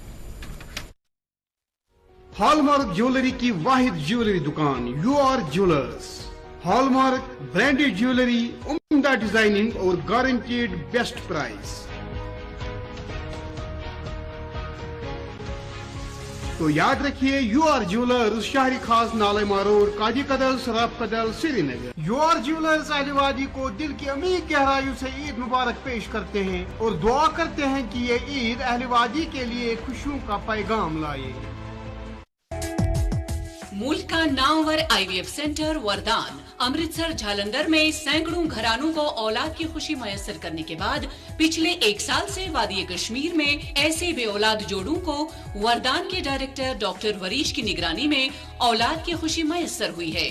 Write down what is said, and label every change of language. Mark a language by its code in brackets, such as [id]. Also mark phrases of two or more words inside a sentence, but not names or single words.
[en] hallmark jewellery [ur] کی واحد جیولری دکان یو آر جیولرز. [en] hallmark branded jewellery, [ur] عمدہ ڈیزائننگ اور [en] guaranteed best price. [ur] تو یاد رکھیے یو آر جیولرز, شہری خاص نالے روڈ, قاضی قدل, سراف قدل, سری نگر. یو آر جیولرز اہل وادی کو دل کی عمیق گہرائیوں سے عید مبارک پیش کرتے ہیں اور دعا کرتے ہیں کہ یہ عید اہل وادی کے لیے خوشیوں کا پیغام لائے. ملک کا نامور [en] IVF centre [ur] وردان امرتسر جھالندر میں سینکڑوں گھرانوں کو اولاد کی خوشی میسر کرنے کے بعد پچھلے 1 سال سے وادی کشمیر میں ایسے بے اولاد جوڑوں کو وردان کے ڈائریکٹر ڈاکٹر وریش کی نگرانی میں اولاد کی خوشی میسر ہوئی ہے.